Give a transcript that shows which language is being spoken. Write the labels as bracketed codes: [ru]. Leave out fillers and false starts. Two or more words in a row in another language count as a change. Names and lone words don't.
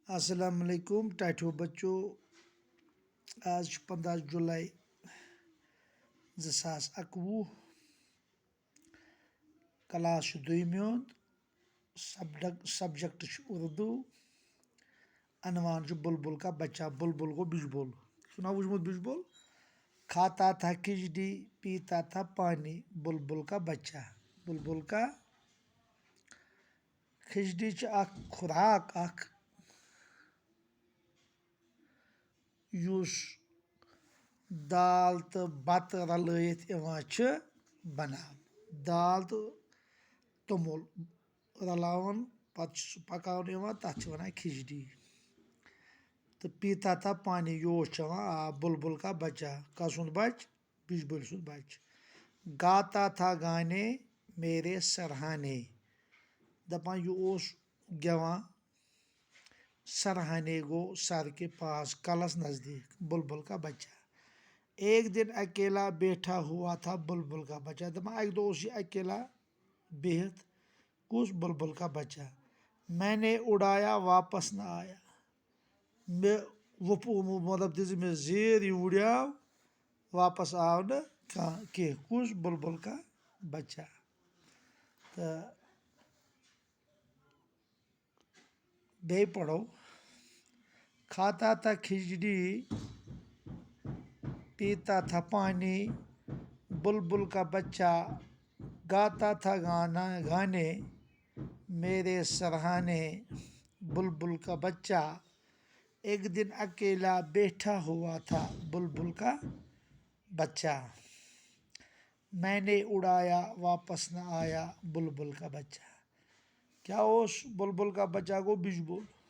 [ur] السلام علیکم [ks] ٹاٹھو بچو [ur] آج 15 جولائی 2021 کلاس دویمہ سبجیکٹ اردو عنوان بلبل کا بچہ بلبل [ks] گو بجبول سنا وجمت [ur] بجبول کھاتا تھا کھچڑی پیتا تھا پانی بلبل کا بچہ بلبل کا [ks] کھچڑی اخ خوراک اخ یُس دال تو بتہ رلٲیِتھ یِوان چھِ بناونہٕ دال تہٕ توٚمُل رلاوان پتہٕ چھُ سُہ پکاونہٕ یِوان تتھ چھِ ونان کھچڑی تہٕ [ur] پیتا تھا پانی [ks] یوٗس چٮ۪وان آب [ur] بلبل کا بچہ [ks] کس سُنٛد بچہِ بجبٔلۍ سُنٛد بچہِ گاتا تھا گانے [ur] میرے سرہانے [ks] دپان یہِ اوس گٮ۪وان سرہانے گو [ur] سر کے پاس [ks] کلس نزدیک بلبل [ur] کا بچہ ایک دن اکیلا بیٹھا ہوا تھا بلبل کا بچہ [ks] دپان اکہِ دۄہ اوس یہِ اکیلا بِہِتھ کُس [ur] بلبل کا بچہ میں نے اڑایا واپس نہ آیا [ks] مےٚ مطلب دِژ مےٚ زیٖر یہِ وُڑیو واپس آو نہٕ کینٛہہ کُس [ur] بلبل کا بچہ تہٕ [ks] بیٚیہِ پرو [ur] کھاتا تھا کھچڑی پیتا تھا پانی بلبل کا بچہ گاتا تھا گانے میرے سرہانے بلبل کا بچہ ایک دن اکیلا بیٹھا ہوا تھا بلبل کا بچہ میں نے اڑایا واپس نہ آیا بلبل کا بچہ [ks] کیا اوس [ur] بلبل کا بچہ [ks] گو بجبول